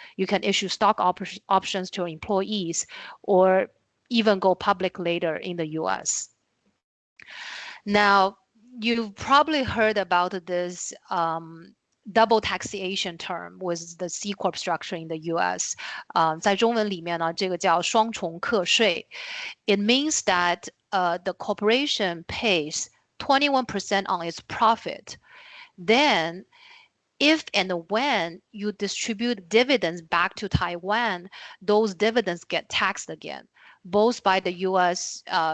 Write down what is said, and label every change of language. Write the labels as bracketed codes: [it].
[en] You can issue stock options to employees, or even go public later in the US. Now, you've probably heard about this double taxation term with the C Corp structure in the US. [zh] 在中文里面呢，这个叫双重课税。 [en] It means that the corporation pays 21% on its profit. Then, if and when you distribute dividends back to Taiwan, those dividends get taxed again, both by the U.S.